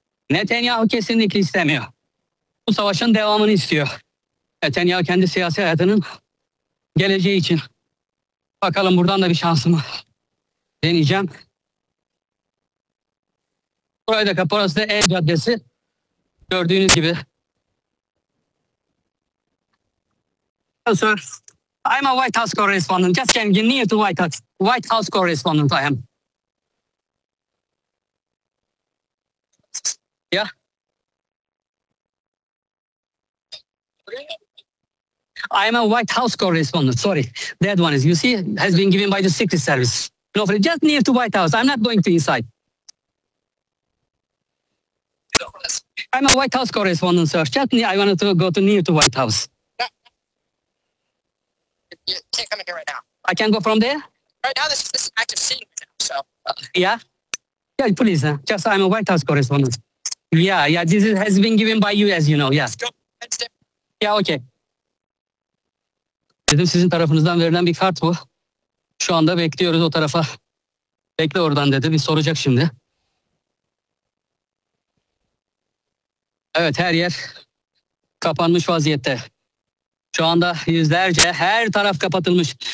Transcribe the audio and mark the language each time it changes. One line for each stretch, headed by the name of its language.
Turkish: Netanyahu kesinlikle istemiyor. Bu savaşın devamını istiyor. Netanyahu kendi siyasi hayatının geleceği için. Bakalım buradan da bir şansımı deneyeceğim. Burayı da kapı, orası da E caddesi. Gördüğünüz gibi.
English: Sir, I'm a White House correspondent. Just came in near to White House. White House correspondent I am. Yeah. I am a White House correspondent. Sorry. That one is, you see, has been given by the Secret Service. No, just near to White House. I'm not going to inside. I'm a White House correspondent, sir. Just near, I wanted to go to near to White House. You can't come in here right now. I can't go from there? Right now, this is an active scene. Right now, so. Yeah, please. Just, I'm a White House correspondent. Yeah, yeah, this is, has been given by you, as you know. Yeah. Yeah, okay.
Turkish: Dedim, sizin tarafınızdan verilen bir kart bu. Şu anda bekliyoruz o tarafa. Bekle oradan dedi. Bir soracak şimdi. Evet, her yer kapanmış vaziyette. Şu anda yüzlerce, her taraf kapatılmış.